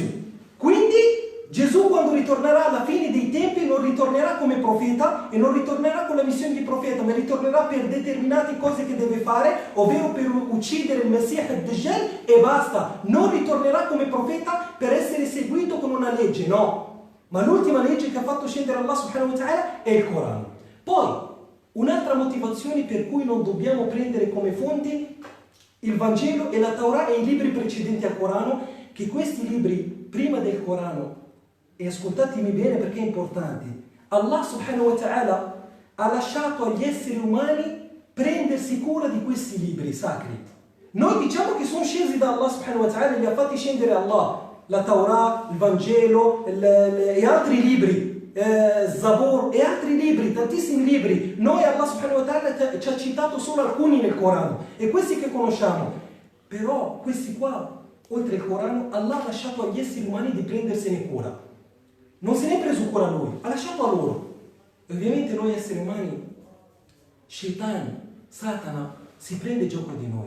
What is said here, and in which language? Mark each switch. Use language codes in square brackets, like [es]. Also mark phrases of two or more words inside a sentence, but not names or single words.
[it] Quindi Gesù, quando ritornerà alla fine dei tempi, non ritornerà come profeta e non ritornerà con la missione di profeta, ma ritornerà per determinate cose che deve fare, ovvero per uccidere il Messia ad-Dajjal e basta. Non ritornerà come profeta per essere seguito con una legge, no. Ma l'ultima legge che ha fatto scendere Allah [ar] سبحانه وتعالى [it] è il Corano. Poi, un'altra motivazione per cui non dobbiamo prendere come fonte il Vangelo e la Torah e i libri precedenti al Corano, che questi libri prima del Corano, e ascoltatemi bene perché è importante, Allah [ar] سبحانه وتعالى [it] ha lasciato agli esseri umani prendersi cura di questi libri sacri. Noi diciamo che sono scesi da Allah [ar] سبحانه وتعالى [it] e li ha fatti scendere Allah, la Torah, il Vangelo e altri libri. Zabur e altri libri, tantissimi libri. Noi Allah [ar] سبحانه وتعالى [it] ci ha citato solo alcuni nel Corano e questi che conosciamo. Però questi qua, oltre il Corano, Allah ha lasciato agli esseri umani di prendersene cura. Non se ne è preso cura lui, ha lasciato a loro. E ovviamente noi esseri umani, Shaitan, Satana, si prende gioco di noi.